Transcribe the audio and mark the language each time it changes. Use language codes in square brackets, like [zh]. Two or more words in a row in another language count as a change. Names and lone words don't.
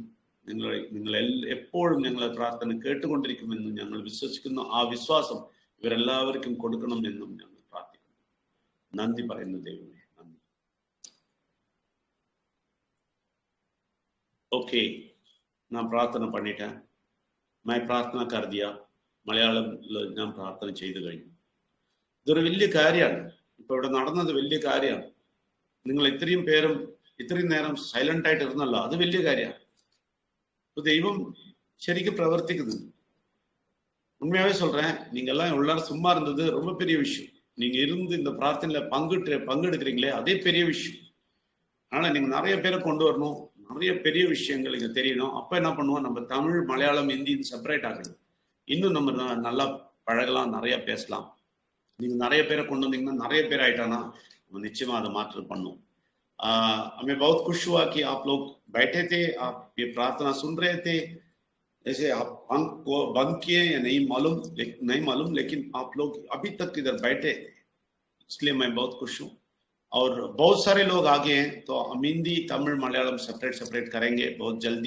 [ml] നിങ്ങൾ എപ്പോഴും ഞങ്ങളെ പ്രാർത്ഥന കേട്ടുകൊണ്ടിരിക്കുമെന്നും ഞങ്ങൾ വിശ്വസിക്കുന്നു. ആ വിശ്വാസം ഇവരെല്ലാവർക്കും കൊടുക്കണമെന്നും ഞങ്ങൾ പ്രാർത്ഥിക്കുന്നു. നന്ദി പറയുന്നു ദൈവമേ, നന്ദി. ഓക്കെ, ഞാൻ പ്രാർത്ഥന பண்ணிட்டேன். [hi] मैं प्रार्थना कर दिया. [ml] മലയാളത്തിൽ ഞാൻ പ്രാർത്ഥന ചെയ്തു കഴിഞ്ഞു. ഇതൊരു വലിയ കാര്യമാണ്. ഇപ്പൊ ഇവിടെ നടന്നത് വലിയ കാര്യമാണ്. നിങ്ങൾ ഇത്രയും നേരം സൈലന്റ് ആയിട്ട് ഇരുന്നല്ലോ, അത് വലിയ കാര്യമാണ്. [ta] தெய்வம் சரிக்கு பிரவர்த்திக்குது. உண்மையாவே சொல்றேன், நீங்க எல்லாம் எல்லாரும் சும்மா இருந்தது ரொம்ப பெரிய விஷயம். நீங்க இருந்து இந்த பிரார்த்தனையில பங்கெடுக்கிறீங்களே, அதே பெரிய விஷயம். ஆனா நீங்க நிறைய பேரை கொண்டு வரணும், நிறைய பெரிய விஷயங்கள் இங்க தெரியணும். அப்ப என்ன பண்ணுவோம், நம்ம தமிழ், மலையாளம், ஹிந்தி செப்பரேட் ஆகணும். இன்னும் நம்ம நல்லா பழகலாம், நிறைய பேசலாம். நீங்க நிறைய பேரை கொண்டு வந்தீங்கன்னா, நிறைய பேர் ஆயிட்டானா நம்ம நிச்சயமா அதை மாற்றம் பண்ணும். [hi] हमें बहुत खुश हुआ कि आप लोग बैठे थे, आप ये प्रार्थना सुन रहे थे. जैसे आप बंद किए या नहीं मालूम, लेकिन आप लोग अभी तक इधर बैठे, इसलिए मैं बहुत खुश हूँ. और बहुत सारे लोग आगे हैं, तो हम हिंदी, तमिल, मलयालम सेपरेट करेंगे बहुत जल्दी.